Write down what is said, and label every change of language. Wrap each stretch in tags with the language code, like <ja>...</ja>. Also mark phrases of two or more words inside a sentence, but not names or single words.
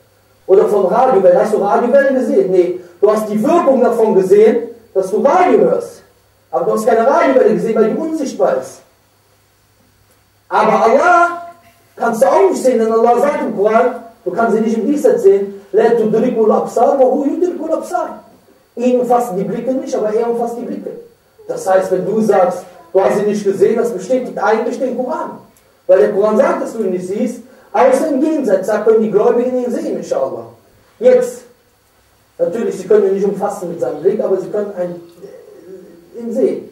<de>Oder von Radiowellen. Hast du Radiowellen gesehen? Nee. Du hast die Wirkung davon gesehen, dass du Radio hörst. Aber du hast keine Radiowelle gesehen, weil die unsichtbar ist. Aber Allah kannst du auch nicht sehen, denn Allah sagt im Koran, du kannst sie nicht im Diesseits sehen.</de> <ar>لا تدرك الأبصار وهو يدرك الأبصار.</ar> <de>Ihn umfassen die Blicke nicht, aber er umfasst die Blicke. Das heißt, wenn du sagst, du hast ihn nicht gesehen, das bestätigt eigentlich den Koran. Weil der Koran sagt, dass du ihn nicht siehst, Außer im Jenseits, da können die Gläubigen ihn sehen, inshallah. Jetzt, natürlich, sie können ihn nicht umfassen mit seinem Blick, aber sie können ihn sehen.</de>